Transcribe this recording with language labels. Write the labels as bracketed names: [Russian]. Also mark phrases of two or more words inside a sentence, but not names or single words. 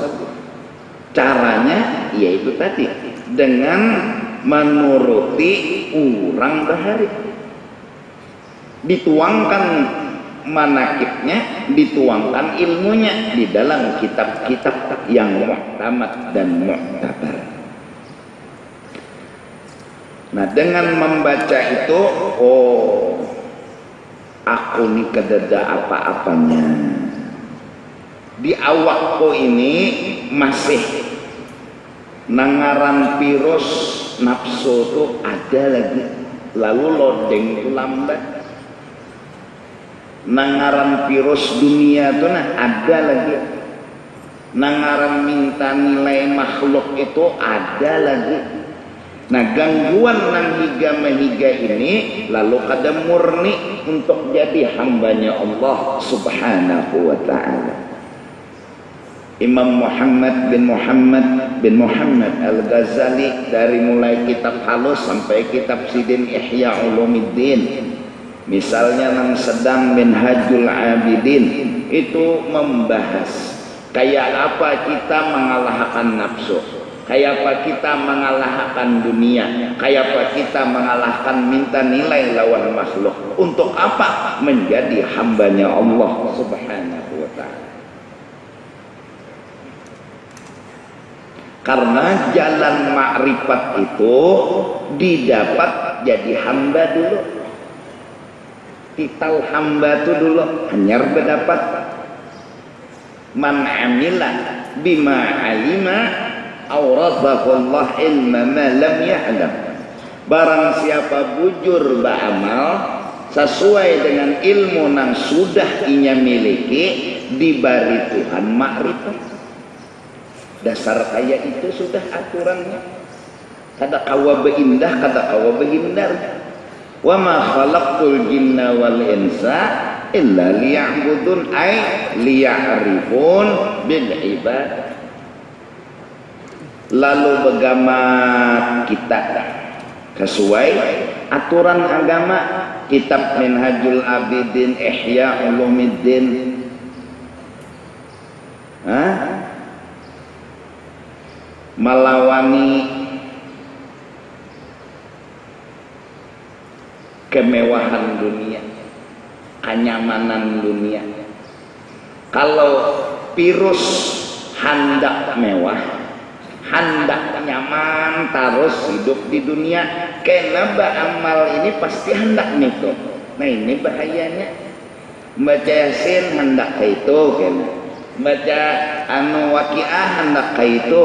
[Indonesian] Caranya yaitu tadi dengan menuruti [Banjar] urang bahari, [Indonesian] dituangkan manakibnya, dituangkan ilmunya di dalam kitab-kitab yang muhtamad dan mu'tabar. Nah, dengan membaca itu, oh, [Banjar] aku ini kedada apa-apanya. Di awakku ini masih nangaran virus nafsu itu ada lagi, lalu loading itu lambat. Nangaran virus dunia itu ada lagi, nangaran minta nilai makhluk itu ada lagi. Nah, gangguan nang higa mehiga ini lalu kada murni untuk jadi hambanya [Arabic] الله سبحانه وتعالى. [Indonesian] Imam Muhammad bin Muhammad Al-Ghazali, dari mulai kitab halus sampai kitab sidin Ihya Ulumuddin, misalnya nang sedang Minhajul Abidin, itu membahas kayak apa kita mengalahkan nafsu, kayak apa kita mengalahkan dunia, kayak apa kita mengalahkan minta nilai lawan makhluk, untuk apa menjadi hambanya [Arabic] الله سبحانه وتعالى. [Indonesian] Karena jalan makrifat itu didapat jadi hamba dulu. [Banjar] Titel hamba itu dulu hanyar berdapat. [Arabic] من عمل بما علم أورثه الله علم ما لم يعلم. [Banjar] Barang siapa bujur beramal sesuai dengan ilmu yang sudah inya miliki, diberi Tuhan makrifat. Dasar kaya itu sudah aturannya. Kada kawa beindah, kada kawa behindar. [Arabic] وما خلقت الجن والإنس إلا ليعبدون أي ليعرفون بالعباد. [Indonesian] Lalu bagaimana kita sesuai aturan agama, kitab Minhajul Abidin, Ihya Ulumuddin, melawani kemewahan dunia, kenyamanan dunia. Kalau virus hendak mewah, hendak nyaman terus hidup di dunia, kenapa amal ini pasti hendak itu. Nah, ini bahayanya. Baca Yasin hendak itu, kena baca waqiah hendak itu.